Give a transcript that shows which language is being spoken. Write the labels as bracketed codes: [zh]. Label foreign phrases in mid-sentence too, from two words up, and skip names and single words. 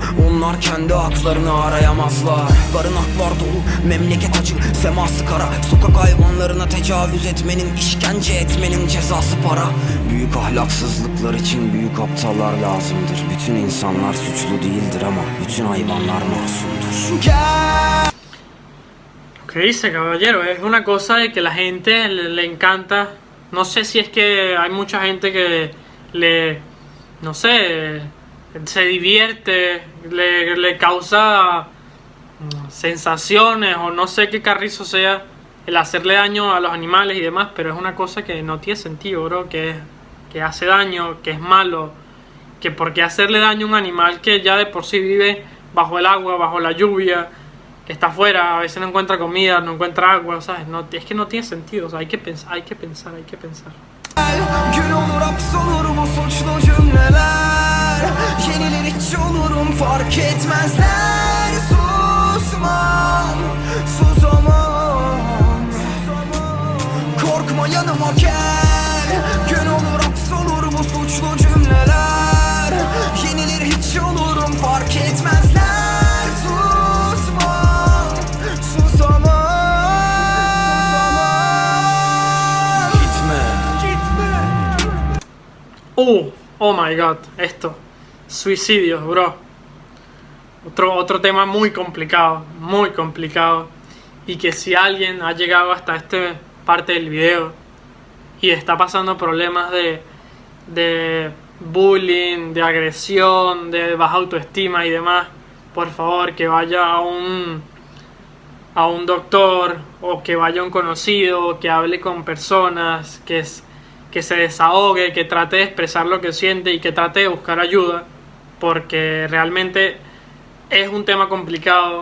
[tr] Onlar kendi haklarını arayamazlar. Barınaklar dolu, memleket acı, seması kara. Sokak hayvanlarına tecavüz etmenin, işkence etmenin cezası para. Büyük ahlaksızlıklar için büyük aptallar lazımdır. Bütün insanlar suçlu değildir ama bütün hayvanlar masumdur. [es] Lo que dice, caballero, es una cosa de que la gente le encanta. No sé si es que hay mucha gente que no sé, se divierte, le causa sensaciones o no sé qué carrizo sea el hacerle daño a los animales y demás, pero es una cosa que no tiene sentido, bro, que hace daño, que es malo, que por qué hacerle daño a un animal que ya de por sí vive bajo el agua, bajo la lluvia, que está afuera, a veces no encuentra comida, no encuentra agua, ¿sabes? No, es que no tiene sentido, o sea, hay que pensar. [tr] Gün olur hapsolur bu suçlu cümleler. Yenilir hiç olurum fark etmezler. Susmam, susamam. Korkma yanıma gel. Gün olur hapsolur bu suçlu cümleler. Yenilir hiç olurum fark etmezler. Susmam, susamam. [en] Oh my god, [es] esto, suicidios, bro. Otro tema muy complicado, y que si alguien ha llegado hasta esta parte del video y está pasando problemas de bullying, de agresión, de baja autoestima y demás, por favor que vaya a un doctor o que vaya a un conocido, que hable con personas, que se desahogue, que trate de expresar lo que siente y que trate de buscar ayuda, porque realmente es un tema complicado.